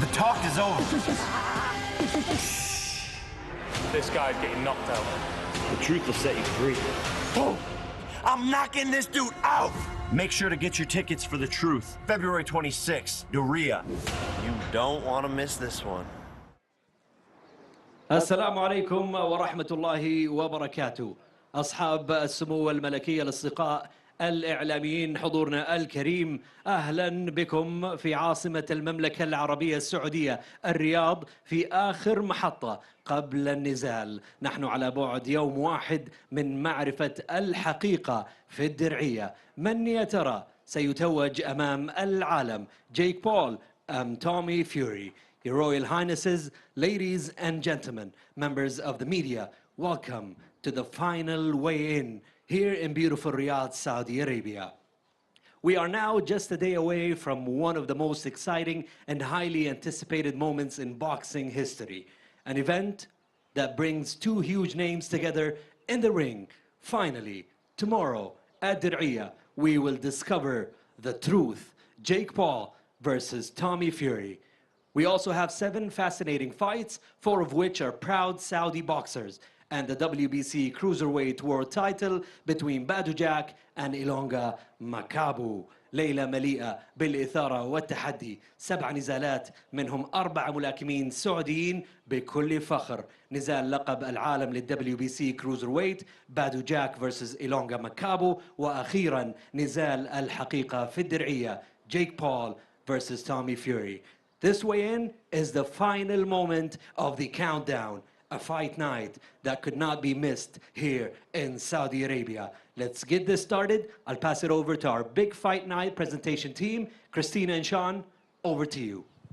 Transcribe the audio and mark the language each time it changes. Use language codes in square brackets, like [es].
[en] The talk is over. This guy's getting knocked out. The truth will set you free. Oh, I'm knocking this dude out. Make sure to get your tickets for The Truth, February 26th, Riyadh. You don't want to miss this one. [ar] السلام عليكم ورحمة الله وبركاته. أصحاب السمو الملكي الأصدقاء الإعلاميين حضورنا الكريم، أهلا بكم في عاصمة المملكة العربية السعودية الرياض في آخر محطة قبل النزال. نحن على بعد يوم واحد من معرفة الحقيقة في الدرعية. من يا ترى سيتوج أمام العالم؟ جيك بول أم تومي فيوري؟ [en] Your Royal Highnesses, ladies and gentlemen, members of the media, welcome to the final weigh-in here in beautiful Riyadh, Saudi Arabia. We are now just a day away from one of the most exciting and highly anticipated moments in boxing history. An event that brings two huge names together in the ring. Finally, tomorrow at Dir'iyah, we will discover the truth. Jake Paul versus Tommy Fury. We also have 7 fascinating fights, 4 of which are proud Saudi boxers, and the WBC Cruiserweight World title between Badu Jack and Ilonga Makabu. [ar] ليلة مليئة بالإثارة والتحدي، 7 نزالات منهم 4 ملاكمين سعوديين بكل فخر. نزال لقب العالم للWBC Cruiserweight بادو جاك vs إيلونغا مكابو، وأخيرا نزال الحقيقة في الدرعية جيك بول vs Tommy Fury. [en] This weigh-in is the final moment of the countdown. A fight night that could not be missed here in Saudi Arabia. Let's get this started. I'll pass it over to our big fight night presentation team. Christina and Sean, over to you.